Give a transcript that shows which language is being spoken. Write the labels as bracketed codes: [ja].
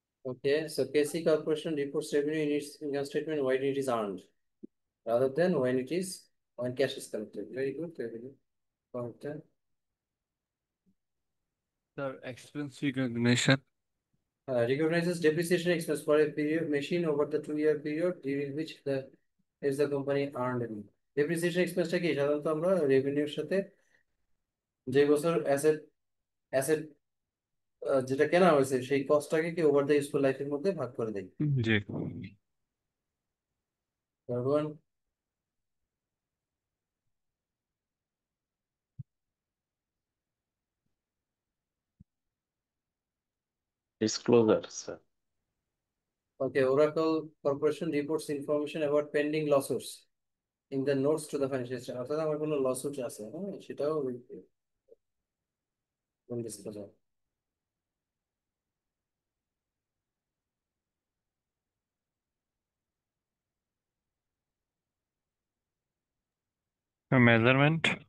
[en] Okay, so KC Corporation reports revenue in its income statement when it is earned, rather than when cash is collected. Very good, revenue. Correct. Sir, expense recognition. Recognizes depreciation expense for a period machine over the 2-year period during which the company earned revenue. [bn] Depreciation expense টা কি সাধারণত আমরা রেভিনিউর সাথে যে বছর asset যেটা কেনা হয়েছে সেই কস্টটাকে কি ওভার দ্য ইউজফুল লাইফের মধ্যে ভাগ করে দেয়। জি। [en] Everyone, Disclosure, sir. okay, Oracle Corporation reports information about pending lawsuits in the notes to the financial statement. [bn] অর্থাৎ আমার কোনো লসুট আছে, হ্যাঁ, সেটাও ডিসক্লোজার। মেজারমেন্ট,